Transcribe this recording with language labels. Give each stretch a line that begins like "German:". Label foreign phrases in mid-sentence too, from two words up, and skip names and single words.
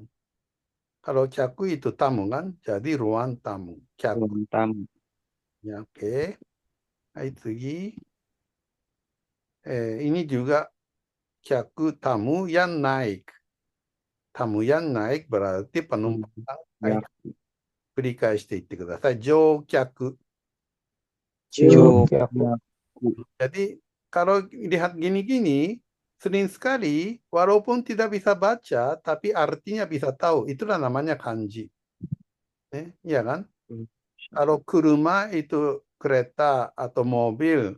Indonesian: Kalau kyaku itu tamu kan, jadi ruang tamu. Kyaku. Ruang tamu. Ya, oke.
Japanese: はい、次.
Indonesian: Ini juga kyaku tamu yang naik. Tamu yang naik berarti penumpang. Hai,
Japanese: 繰り返していってください。乗客。
Indonesian: Jadi kalau lihat gini-gini, sering sekali walaupun tidak bisa baca, tapi artinya bisa tahu. Itulah namanya kanji. Iya kan? Kalau kuruma itu kereta atau mobil.